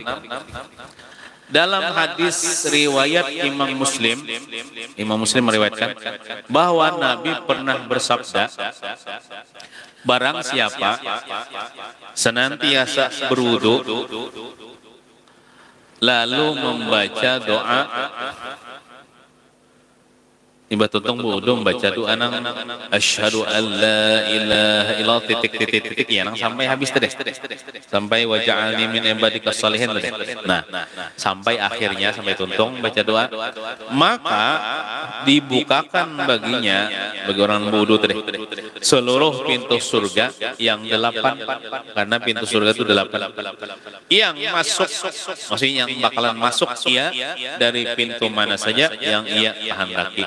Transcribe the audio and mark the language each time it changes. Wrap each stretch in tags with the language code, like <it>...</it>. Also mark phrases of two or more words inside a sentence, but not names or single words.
<id>Dalam hadis riwayat Imam Muslim meriwayatkan bahwa Nabi pernah bersabda, barang siapa senantiasa berwudu lalu membaca doa</id> <bjn>Imbah tutong budu</bjn> <id>membaca doa nang</id> <ar>أشهد أن لا إله إلا الله</ar> <id>titik ya nang sampai habis tadi sampai</id> <ar>واجعلني من عبادك الصالحين</ar> <id>tadi. Nah, sampai akhirnya sampai tuntung baca doa maka dibukakan baginya bagi orang budu tadi seluruh pintu surga yang 8 karena pintu surga itu 8 yang masuk maksudnya yang bakalan masuk ia dari pintu mana saja yang ia kehendaki.</id>